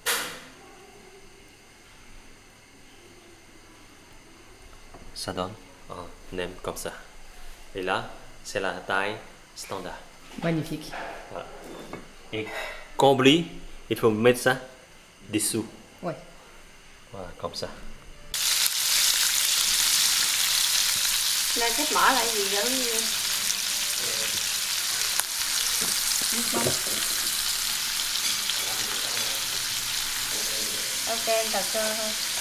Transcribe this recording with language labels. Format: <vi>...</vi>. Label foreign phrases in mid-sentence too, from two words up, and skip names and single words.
<fr>Ça donne un nem comme ça. Et là, c'est la taille standard. Magnifique. Voilà. Et quand on oublie, il faut mettre ça dessous. Ouais. Voilà, comme ça.</fr> <vi>Nên cách mở lại gì giống như nước mắm. Ok, em thật sơ thôi.</vi>